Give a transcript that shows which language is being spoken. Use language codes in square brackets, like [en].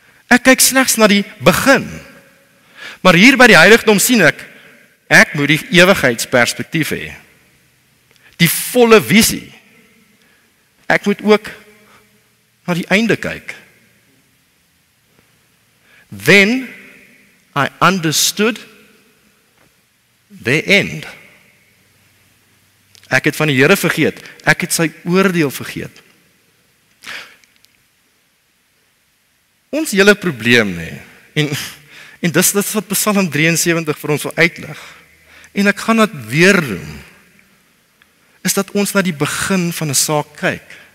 [af] Ek kyk slegs na die begin. Maar hier by die heiligdom sien ek moet die ewigheidsperspektief hê. Die volle visie. Ek moet ook na die einde kyk. [en] Then I understood the end. [af] Ek het van die Here vergeet. Ek het sy oordeel vergeet. Ons hele probleem en dis wat Psalm 73 vir ons wil uitlig. En ek gaan dit weer doen. Is dat ons na die begin van 'n saak kyk.